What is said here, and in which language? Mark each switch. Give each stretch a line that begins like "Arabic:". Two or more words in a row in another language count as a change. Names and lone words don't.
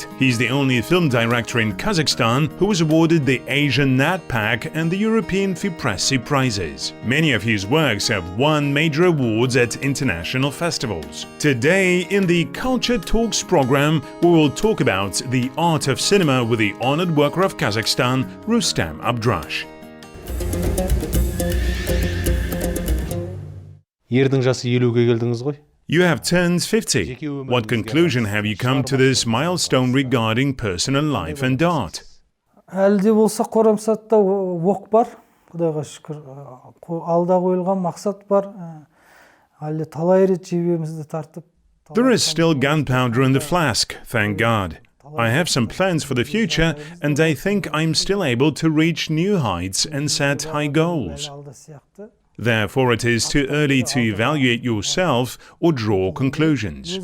English: He's the only film director in Kazakhstan who was awarded the Asian NETPAC and the European FIPRESCI prizes. Many of his works have won major awards at international festivals. Today, in the Culture Talks program, we will talk about the art of cinema with the honored worker of Kazakhstan, Rustem Abdrash.
Kazakh: Ердің жасы 50-ге келдіңіз ғой?
English: You have turned 50. What conclusion have you come to this milestone regarding personal life and art?
Kazakh: Әлде болса қорамсатта оқ бар, Құдайға шүкір. Алда қойылған мақсат бар. Әлде талай рет жебемізді тартып.
English: There is still gunpowder in the flask, thank God. I have some plans for the future, and I think I'm still able to reach new heights and set high goals. Therefore, it is too early to evaluate yourself or draw conclusions.